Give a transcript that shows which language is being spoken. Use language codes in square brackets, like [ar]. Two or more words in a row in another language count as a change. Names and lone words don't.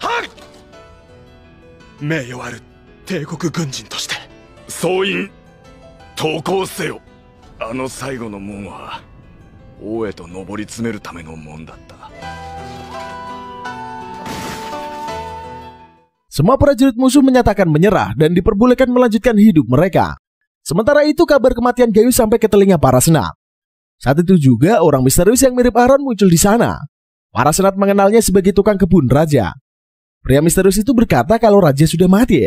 [ja] 名誉ある帝国軍人として。総員投降せよ。あの最後の門は王へと上り詰めるための門だった。 [id] Semua prajurit musuh menyatakan menyerah dan diperbolehkan melanjutkan hidup mereka. Sementara itu kabar kematian Gaius sampai ke telinga para senat. Saat itu juga orang misterius yang mirip Aron muncul di sana. Para senat mengenalnya sebagai tukang kebun raja. Pria misterius itu berkata kalau raja sudah mati.